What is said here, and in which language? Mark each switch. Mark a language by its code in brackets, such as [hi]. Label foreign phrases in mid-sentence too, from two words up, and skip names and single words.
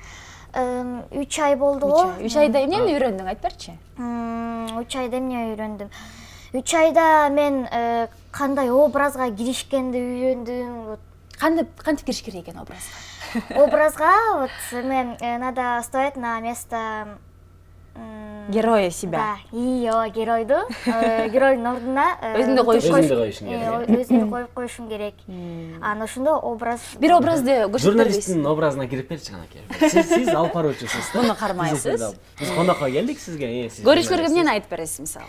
[ky] 3 ай болду го. 3 айда эмнени үйрөндүң, айтып берчи? 3 айда эмне үйрөндүм? 3 айда мен кандай образга киришкенди үйрөндүм. Кантип кириш керек экен образга? [ru] Образга вот мен надо стоять на место героя себя. [ky] Да, геройду. Геройдун ордуна өзүңдү коюшуң керек. Өзүмдү коюп коюшум керек. Анан ошондо образ. Бир образды көрсөтүп Журналисттин образына кирип берчи канакей. Сиз алып баруучусуз да. Муну кармайсыз. Биз конокко келдик сизге. Көрүүчүлөргө эмнени айтып бересиз мисалы?